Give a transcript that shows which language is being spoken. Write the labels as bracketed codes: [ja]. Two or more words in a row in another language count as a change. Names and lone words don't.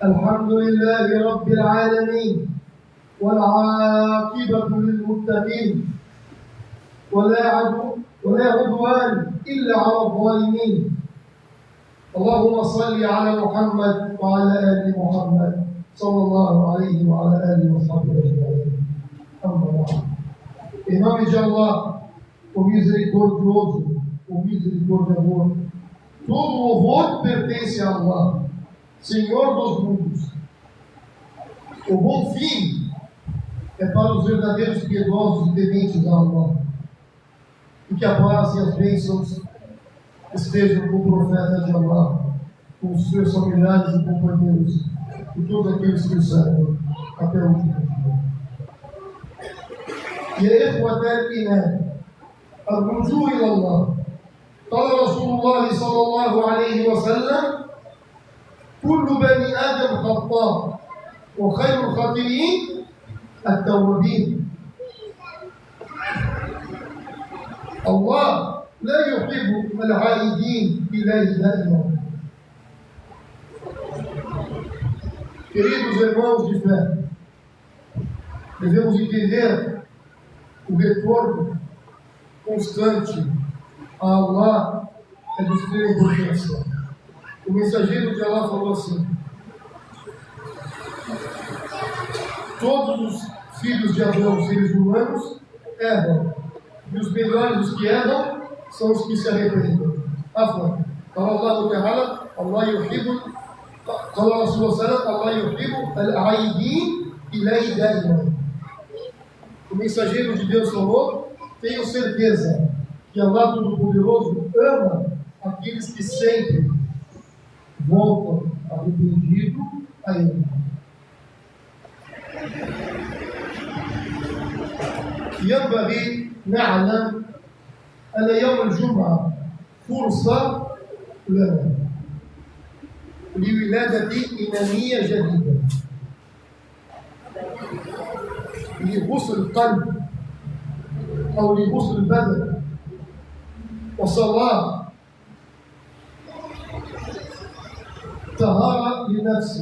[ar] الحمد لله رب العالمين والعاقبة للمتقين ولا عدوان إلا على الظالمين. اللهم صل على محمد وعلى آل محمد صلى الله عليه وعلى آله وصحبه أجمعين. أما بعد. [pt] Em nome de Allah, o misericordioso, o misericordiador, todo o louvor pertence a Allah, Senhor dos mundos. O bom fim é para os verdadeiros piedosos e tementes a Allah. E que a paz e as bênçãos estejam com o profeta de Allah, com os seus familiares e companheiros, e todos aqueles que o servem até o último dia. [ar] يا إخوة الإيمان الرجوع إلى الله. قال رسول الله صلى الله عليه وسلم: كل بني آدم خطاء وخير الخاطئين التوابين. الله لا يحب العائدين إليه دائما. [pt] Queridos irmãos de fé, devemos entender o retorno constante a Allah é de extrema importância. O mensageiro de Allah falou assim: todos os filhos de Adão, seres humanos, erram, e os melhores dos que erram são os que se arrependem. Afwan. [ar] Fala الله تعالى: الله يحب, fala رسول الله، الله يحب العائدين إليه دائما. [pt] O mensageiro de Deus falou: tenho certeza que Allah Todo-Poderoso ama aqueles que sempre voltam arrependido a Ele. [ar] ينبغي نعلم أن يوم الجمعة فرصة لنا لولادة إيمانية جديدة، لغسل القلب أو لغسل البدن وصلاة طهارة لنفسه.